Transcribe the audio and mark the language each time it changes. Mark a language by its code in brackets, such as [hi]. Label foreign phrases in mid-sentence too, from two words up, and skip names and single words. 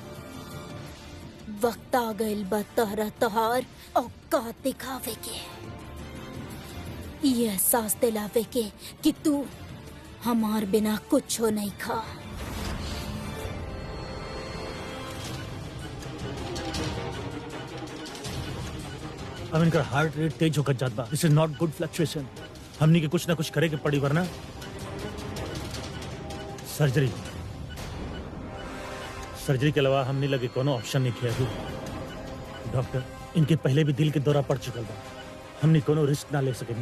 [bho] वक्त आ गइल बा तहरा तहार औकात दिखावे के, ये एहसास दिलावे के कि तू हमार बिना कुछो नहीं खा। अब इनका हार्ट रेट तेज होकर जात बा। [en] This is not good fluctuation. [bho] हमनी के कुछ ना कुछ करे के पड़ी, वरना सर्जरी के अलावा हमने लगे कोनो ऑप्शन नहीं किया। डॉक्टर, इनके पहले भी दिल के दौरा पड़ चुकल बा, हमने कोनो रिस्क ना ले सकेनी।